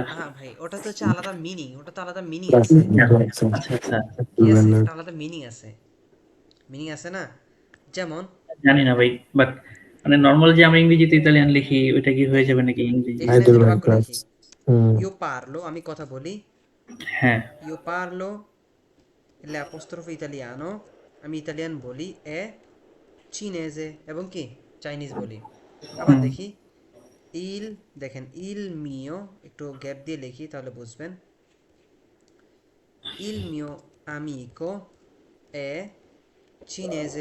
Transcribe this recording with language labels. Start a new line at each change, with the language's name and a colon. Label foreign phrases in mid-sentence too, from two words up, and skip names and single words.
Bangla: হ্যাঁ ভাই, ওটা তো হচ্ছে আলাদা মিনিং, ওটা তো আলাদা মিনিং আছে। আচ্ছা আচ্ছা, কি আছে? ওটা আলাদা মিনিং আছে, মিনিং আছে না? যেমন জানি না ভাই, বাট মানে নরমাল যে আমরা ইংরেজিতে ইতালিয়ান লিখি ওইটা কি হয়ে দেখেন যাবে নাকি ইংরেজি? এখানে দুটো বাক্য লিখি,
Italian: io parlo,
Bangla: আমি কথা বলি, হ্যাঁ।
Italian: io parlo l'apostrofo italiano,
Bangla: আমি ইতালিয়ান বলি,
Italian: e cinese
Bangla: এবং কি চাইনিজ বলি। আবার হুম। দেখি ইল, দেখেন
Italian: il mio,
Bangla: একটু গ্যাপ দিয়ে লিখি তাহলে বুঝবেন।
Italian: il mio amico è cinese.